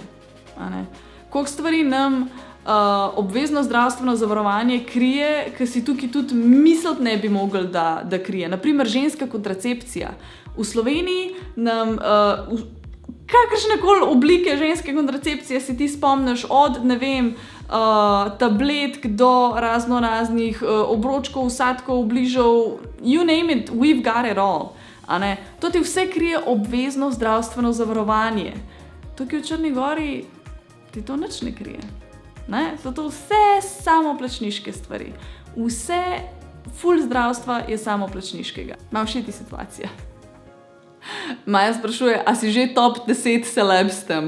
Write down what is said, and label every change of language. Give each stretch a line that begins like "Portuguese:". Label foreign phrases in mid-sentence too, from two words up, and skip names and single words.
Slovenian: Koliko stvari nam obvezno zdravstveno zavarovanje krije, ki si tukaj tudi misliti ne bi mogli, da krije. Naprimer, ženska kontracepcija. V Sloveniji nam kakršnekoli oblike ženske kontracepcije si ti spomniš od, ne vem, tabletk do raznih obročkov, vsadkov, bližov,
English: you name it, we've got it all.
Slovenian: To ti vse krije obvezno zdravstveno zavarovanje. Tukaj v Črni gori ti to nič ne krije. So to vse samoplačniške stvari. Vse ful zdravstva je samoplačniškega. Malo šiti situacija. Maja sprašuje, a si že top 10 celeb s tem?